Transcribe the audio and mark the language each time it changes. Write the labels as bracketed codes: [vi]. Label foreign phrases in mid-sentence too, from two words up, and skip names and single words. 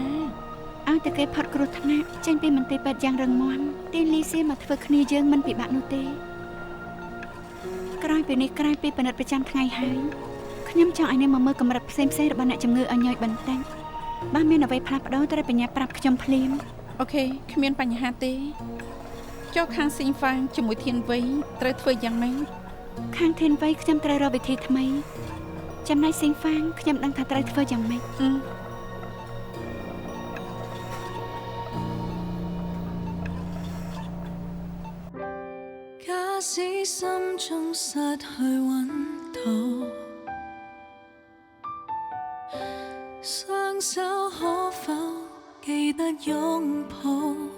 [km] ឲ្យតែគេផុតគ្រោះថ្នាក់ចេញពីមន្ទីរពេទ្យយ៉ាងរឹងមាំទីលីស៊ីមកធ្វើគ្នាយើងមិនពិបាកនោះទេក្រោយពីនេះក្រោយពីពិនិត្យប្រចាំថ្ងៃហើយខ្ញុំចង់ឲ្យនាងមកមើលកម្រិតផ្សេងរបស់អ្នកជំងឺឲ្យញយបន្តិចបើមានអ្វីផ្លាស់ប្ដូរត្រូវបញ្ញាប្រាប់ខ្ញុំភ្លាម អូខេគ្មានបញ្ហាទេចុះខាងស៊ីងហ្វាងជាមួយធានវៃត្រូវធ្វើយ៉ាងម៉េច ខាងធានវៃខ្ញុំត្រូវរកវិធីថ្មីចំណែកស៊ីងហ្វាងខ្ញុំដឹងថាត្រូវធ្វើយ៉ាងម៉េច [zh] 假使心中失去溫度，雙手可否記得擁抱？